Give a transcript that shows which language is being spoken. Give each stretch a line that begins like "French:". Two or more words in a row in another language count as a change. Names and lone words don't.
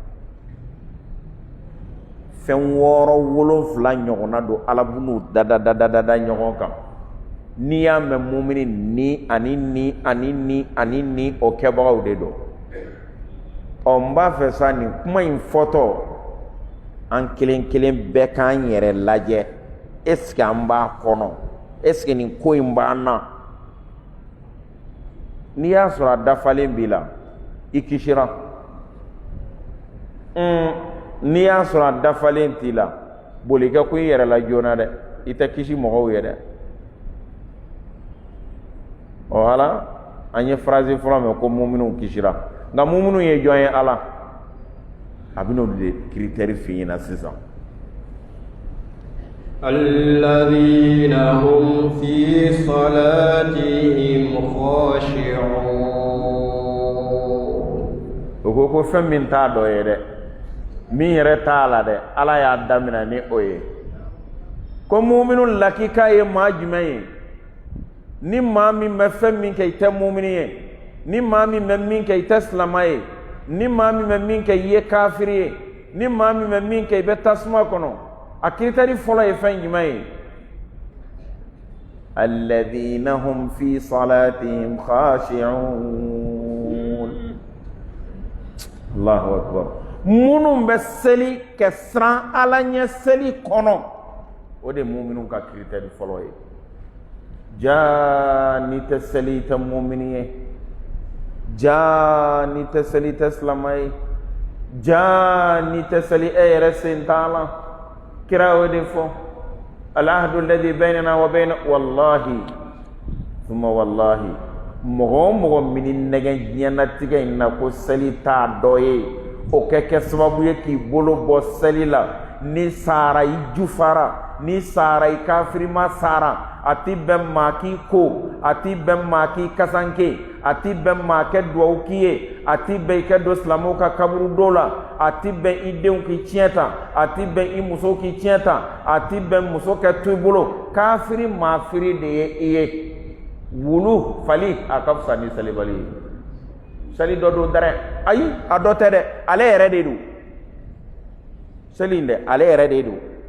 Bambara: fɛn 6 7 ɲɔgɔnna don ala b'u dada ɲɔgɔn kan n'i y'a mɛn mumini ni ani o kɛbagaw de don n b'a fɛ sa nin kuma in fɔtɔ an kelen bɛɛ k'an yɛrɛ lajɛ
French: est-ce que
Bambara: an b'a kɔnɔ
French: est-ce que
Bambara: nin ko in b'an na n'i y'a sɔrɔ a dafalen b'i la i kisira n'i y'a sɔrɔ a dafalen t'i la boli kɛ ko i yɛrɛ la joona dɛ i tɛ kisi mɔgɔw ye dɛ wala an ye phrase fɔlɔ mɛn ko muminun kisira nka muminu ye jɔn ye ala a bɛ n'olu de critère f'i ɲɛna sisan
Arabic: الذين هم في صلاتهم خاشعون
Bambara: o ko fɛn min t'a dɔ ye dɛ min yɛrɛ t'a la dɛ ala y'a daminɛ ni o ye ko muminu lakika ye maa jumɛn ye ni maa min bɛ fɛn min kɛ i tɛ mumini ye ni maa min bɛ min kɛ i tɛ silama ye ni maa min bɛ min kɛ i ye kafiri ye ni maa min bɛ min kɛ i bɛ tasuma kɔnɔ a critère fɔlɔ ye fɛn jumɛn ye
Arabic: الذين هم في صلاتهم خاشعون الله أكبر
Bambara: minnu bɛ seli kɛ siran ala ɲɛ seli kɔnɔ o de muminu ka critère fɔlɔ ye jaa ni tɛ seli i tɛ mumini ye jaa ni tɛ seli i tɛ silama ye jaa ni tɛ seli e yɛrɛ sen t'a la kira o de fɔ
Arabic: العهد الذي بيننا وبين والله ثم والله
Bambara: mɔgɔ o mɔgɔ mini nɛgɛ diɲɛnatigɛ in na ko seli t'a dɔ ye o kɛ sababu ye k'i bolo bɔ seli la ni sara i jufara ni sara i kafirima sara a ti bɛn maa k'i ko a ti bɛn maa k'i kasanke a ti bɛn maa kɛ duwawu k'i ye a ti bɛn i kɛ don silamɛw ka kaburu do la a ti bɛn i denw k'i tiɲɛ ta a ti bɛn i muso k'i tiɲɛ ta a ti bɛn muso kɛ to i bolo kafiri maafiri de ye i ye wulu fali a ka fisa ni salibali ye seli dɔ don dɛrɛ ayi a dɔ tɛ dɛ ale yɛrɛ de don seli in dɛ ale yɛrɛ de don